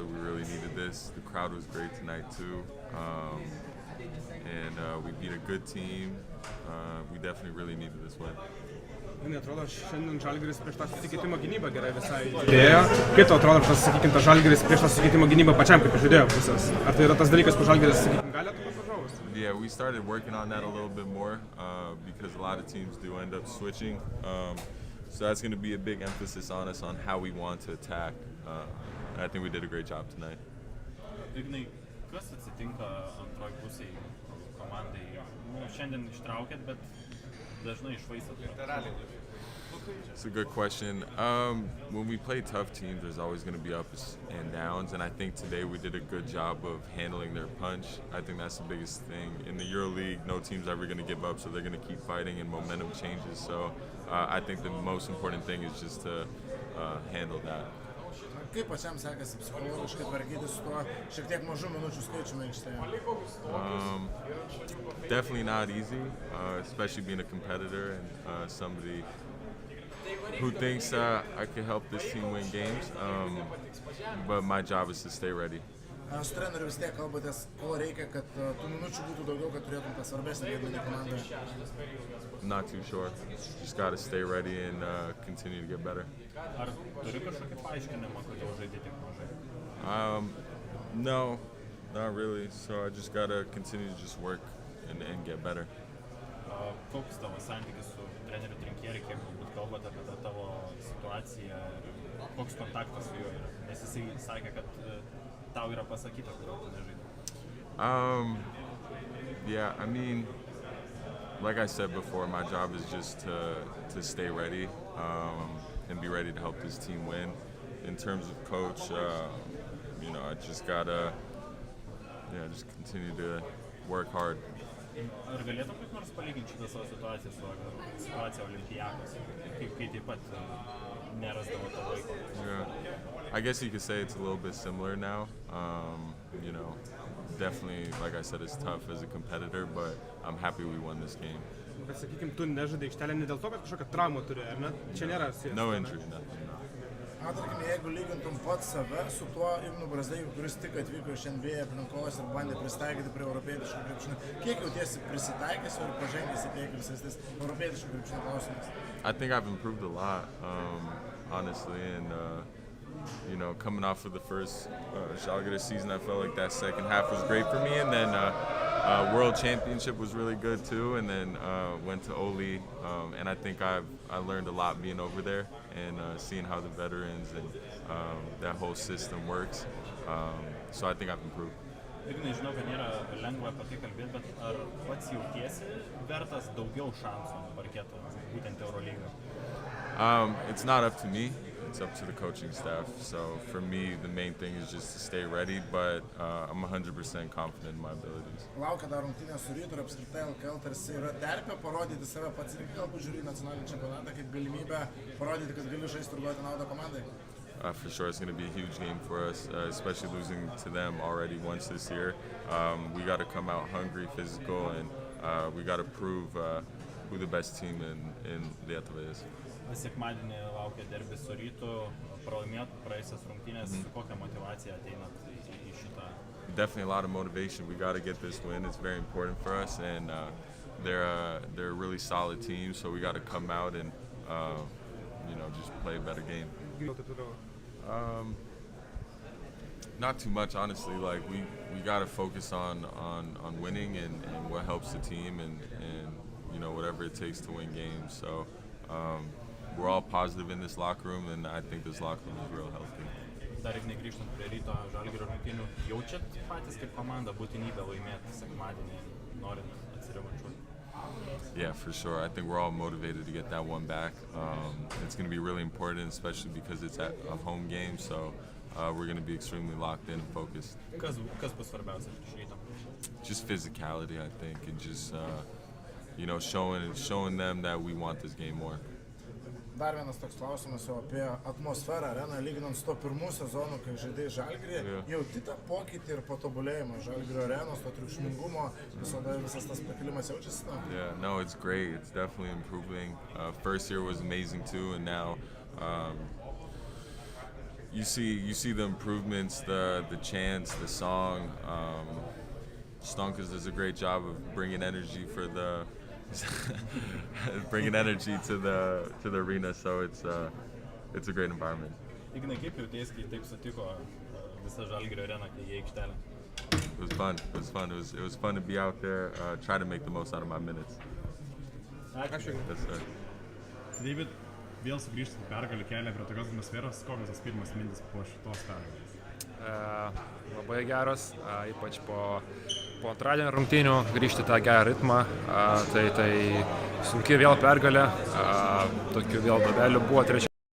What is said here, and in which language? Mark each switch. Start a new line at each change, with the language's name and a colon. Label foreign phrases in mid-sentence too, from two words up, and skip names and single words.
English: We really needed this. The crowd was great tonight too. We beat a good team. We definitely really needed this win.
Lithuanian: Man atrodo, šiandien Žalgiris prieš tą susikeitimą gynybą gerai visai žaidėjo. Kaip tau atrodo, tas, sakykim, tas Žalgiris prieš tą susikeitimą gynybą pačiam kaip žaidėjo pusės? Ar tai yra tas dalykas, kur Žalgiris, sakykim, gali atakuoti varžovus?
English: Yeah, we started working on that a little bit more because a lot of teams do end up switching. So that's going to be a big emphasis on us on how we want to attack. I think we did a great job tonight.
Lithuanian: Ignai, kas atsitinka antroj pusėj komandai? Šiandien ištraukėt, bet dažnai išvaistat.
English: It's a good question. When we play tough teams, there's always going to be ups and downs, and I think today we did a good job of handling their punch. I think that's the biggest thing. In the EuroLeague, no team's ever going to give up, so they're going to keep fighting, and momentum changes. So I think the most important thing is just to handle that.
Lithuanian: Kaip pačiam sekasi psichologiškai tvarkytis su tuo šiek tiek mažų minučių skaičiumi aikštėje?
English: Definitely not easy, especially being a competitor and somebody who thinks I can help this team win games. But my job is to stay ready.
Lithuanian: Su treneriu vis tiek kalbatės, ko reikia, kad tų minučių būtų daugiau, kad turėtum tą svarbesnį vaidmenį komandoje?
English: Not too sure. Just got to stay ready and continue to get better.
Lithuanian: Ar turi kažkokį paaiškinimą, kodėl žaidė tiek mažai?
English: No, not really. So I just got to continue to just work and get better.
Lithuanian: Koks tavo santykis su treneriu Trinkieri, kiek galbūt kalbate apie tą tavo situaciją ir koks kontaktas su juo yra? Nes jisai sakė, kad tau yra pasakyta, kodėl tu nežaidai.
English: Yeah, I mean, like I said before, my job is just to stay ready and be ready to help this team win. In terms of coach, I just gotta just continue to work hard.
Lithuanian: Ar galėtum kaip nors palyginti šitą savo situaciją su situacija Olimpiakos, kaip taip pat nerasdavo to laiko?
English: Yeah, I guess you could say it's a little bit similar now. Definitely, like I said, it's tough as a competitor, but I'm happy we won this game.
Lithuanian: Bet, sakykim, tu nežaidai aikštelę ne dėl to, kad kažkokią traumą turi, ar ne? Čia nėra sėjas.
English: No injury, nothing. No.
Lithuanian: Tarkim, jeigu lygintum pats save su tuo Ignu Brazdeikiu, kuris tik atvyko iš NBA aplinkos ir bandė pristaikyti prie europietiškų krepšinio, kiek jautiesi prisitaikęs ir pažengęs į priekį visais tais europietiškų krepšinio klausimais?
English: I think I've improved a lot, honestly, and you know, coming off of the first Zalgiris season, I felt like that second half was great for me, and then World Championship was really good too, and then went to Oli, and I think I learned a lot being over there and seeing how the veterans and that whole system works. So I think I've improved.
Lithuanian: Ignai, žinau, kad nėra lengva apie tai kalbėti, bet ar pats jautiesi vertas daugiau šansų parketo, būtent Eurolygoje?
English: It's not up to me. It's up to the coaching staff. So for me, the main thing is just to stay ready, but I'm 100% confident in my abilities.
Lithuanian: Laukia dar rungtynės su Rytu ir apskritai LKL tarsi yra terpė parodyti save pats ir galbūt žiūri nacionalinį čempionatą kaip galimybę parodyti, kad gali žaisti ir duoti naudą komandai.
English: For sure, it's going to be a huge game for us, especially losing to them already once this year. We got to come out hungry, physical, and we got to prove who the best team in Lietuva is.
Lithuanian: Sekmadienį laukia derbis su Rytu, pralaimėt praėjusias rungtynės, su kokia motivacija ateinat į šitą?
English: Definitely a lot of motivation. We got to get this win. It's very important for us, and they're a really solid team. So we got to come out and just play a better game. Not too much, honestly. Like we got to focus on winning and what helps the team and whatever it takes to win games. So we're all positive in this locker room, and I think this locker room is real healthy.
Lithuanian: Dar Ignai, grįžtant prie Ryto Žalgirio rungtynių, jaučiat patys kaip komanda būtinybę laimėti sekmadienį, norint atsirevanšuoti?
English: Yeah, for sure. I think we're all motivated to get that one back. It's going to be really important, especially because it's a home game, so we're going to be extremely locked in and focused.
Lithuanian: Kas bus svarbiausia iš Ryto?
English: Just physicality, I think, and just showing them that we want this game more.
Lithuanian: Dar vienas toks klausimas jau apie atmosferą areną, lyginant su to pirmų sezonų, kai žaidėjai Žalgiryje, jauti tą pokytį ir patobulėjimą Žalgirio arenos, to triukšmingumo, visas tas pakilimas jaučiasi?
English: Yeah, no, it's great. It's definitely improving. First year was amazing too, and now you see the improvements, the chants, the song. Stonkas does a great job of bringing energy to the arena, so it's a great environment.
Lithuanian: Ignai, kaip jautiesi, kai taip sutiko visa Žalgirio arena, kai į aikštelę?
English: It was fun. It was fun to be out there, try to make the most out of my minutes.
Lithuanian: Ačiū.
English: Yes, sir.
Lithuanian: David, vėl sugrįžti pergalį kelią prie tokios atmosferos, kokios tas pirmas mintis po šitos pergalės? Labai geros, ypač po antradienio rungtynių grįžti tą gerą ritmą, tai sunki vėl pergalė, tokių vėl duobelių buvo trečia.